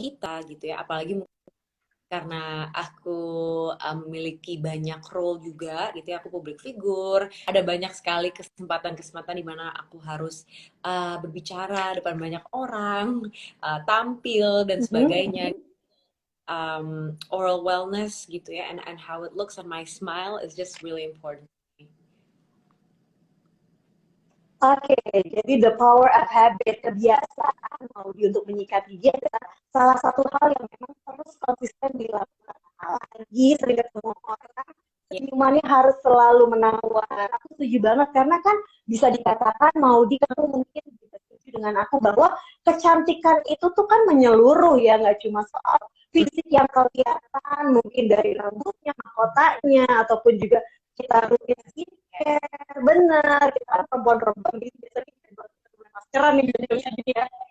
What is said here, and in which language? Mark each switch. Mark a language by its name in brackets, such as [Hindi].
[Indonesian] kita gitu ya, apalagi karena aku memiliki banyak role juga gitu ya, aku public figure, ada banyak sekali kesempatan-kesempatan di mana aku harus berbicara depan banyak orang, tampil dan sebagainya. [English] Oral wellness [Indonesian] gitu ya, [English] and how it looks on my smile is just really important. [Indonesian] Oke, jadi [English] the power of habit, [Indonesian] kebiasaan mau untuk menyikat gigi adalah salah satu hal yang memang terus konsisten dilakukan. Apalagi sering ketemu orang, Ya, senyumannya harus selalu menawar. Aku setuju banget karena kan bisa dikatakan mau di kamu mungkin bisa setuju dengan aku bahwa kecantikan itu tuh kan menyeluruh ya, nggak cuma soal fisik yang kelihatan, mungkin dari rambutnya, mahkotanya, ataupun juga kita rutin skincare, benar, kita kan perempuan-perempuan gitu, biasanya kita buat maskeran nih, gini ya,